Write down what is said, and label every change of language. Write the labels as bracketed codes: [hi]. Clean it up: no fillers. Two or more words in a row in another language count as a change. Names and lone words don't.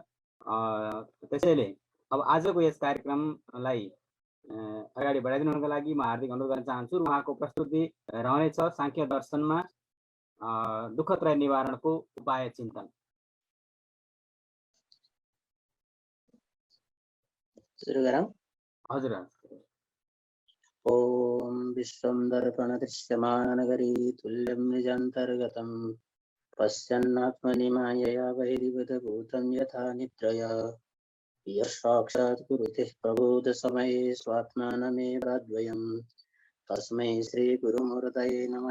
[ne] त्यसैले अब आजको यस कार्यक्रमलाई अगाडि बढाइदिनुको लागि म हार्दिक अनुरोध गर्न चाहन्छु। उहाँको प्रस्तुति रहनेछ सांख्य दर्शनमा दुःखत्रय निवारणको उपाय चिन्तन। सुरु गरौँ। हजुर। [sa] ओम विश्वं दर्पण दृश्यमाननगरी तुल्यं निजान्तर्गतं पश्यन्नात्मनि मायया वैरिवद्भूतं यथा निद्रया यः साक्षात् कुरुते प्रबोधसमये स्वात्मानमेवाद्वयं तस्मै श्रीगुरुमूर्तये नमः।